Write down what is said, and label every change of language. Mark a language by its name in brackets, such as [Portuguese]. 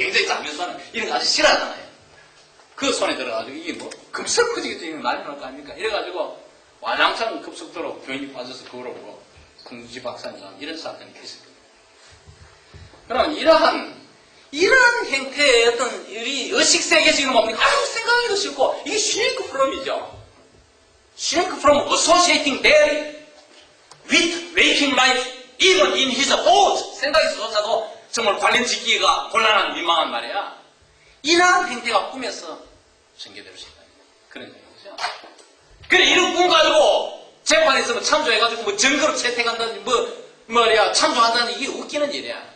[Korean] 굉장히 장면수하는 이런 거 아주 싫어하잖아요. 그 손에 들어가지고 이게 뭐 급속 커지겠죠. 이거 난리 날 거 아닙니까? 이래가지고 와장창 급속도로 교인이 빠져서 그거로 뭐 궁지 박사님 이런 사건이 있었거든요. 그럼 이러한 행태의 어떤 우리 의식세계에서 이런 뭡니까? 아주 생각하기도 싫고 이게 슈링크 프롬이죠. 슈링크 프롬 [English] associating them with waking life even in his thoughts. [Korean] 생각에서조차도 정말 관련 짓기가 곤란한 민망한 말이야. 이러한 행태가 꿈에서 전개될 수 있다. 그런 얘기죠. 그래, 이런 꿈 가지고 재판에서 뭐 참조해가지고 뭐 증거로 채택한다든지 참조한다는 이게 웃기는 일이야.